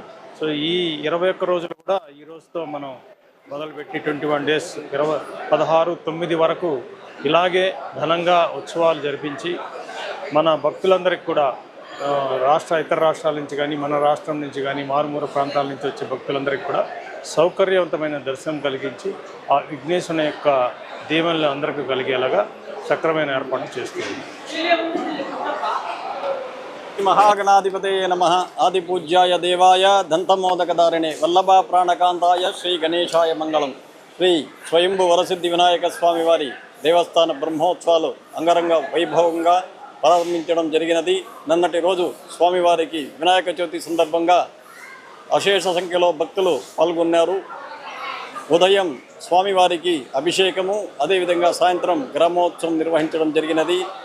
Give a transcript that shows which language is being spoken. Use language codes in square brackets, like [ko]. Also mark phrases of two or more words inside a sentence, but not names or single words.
[te] సో ఈ 21 రోజులు కూడా ఈ రోజుతో మనం మొదలుపెట్టి [en] 21 డేస్ [te] 16/9 వరకు ఇలాగే ఘనంగా ఉత్సవాలు జరిపించి మన భక్తులందరికీ కూడా ఇతర రాష్ట్రాల నుంచి కానీ మన రాష్ట్రం నుంచి కానీ మారుమూల ప్రాంతాల నుంచి వచ్చే భక్తులందరికీ కూడా సౌకర్యవంతమైన దర్శనం కలిగించి ఆ విఘ్నేశ్వరుని యొక్క దీవెనలు అందరికీ కలిగేలాగా సక్రమైన ఏర్పాటు చేస్తుంది. [sa] महागणाधिपतये नमः आदिपूज्याय देवाय दंतमोदकदारिणे वल्लभा प्राणकांताय श्री गणेशाय मंगलम [te] శ్రీ స్వయంభు వరసిద్ధి వినాయక స్వామి వారి దేవస్థాన బ్రహ్మోత్సవాలు అంగరంగ వైభవంగా ప్రారంభించడం జరిగినది. నిన్నటి రోజు స్వామివారికి వినాయక చవితి సందర్భంగా అశేష సంఖ్యలో భక్తులు పాల్గొన్నారు. ఉదయం స్వామివారికి అభిషేకము అదేవిధంగా సాయంత్రం గ్రామోత్సవం నిర్వహించడం జరిగినది.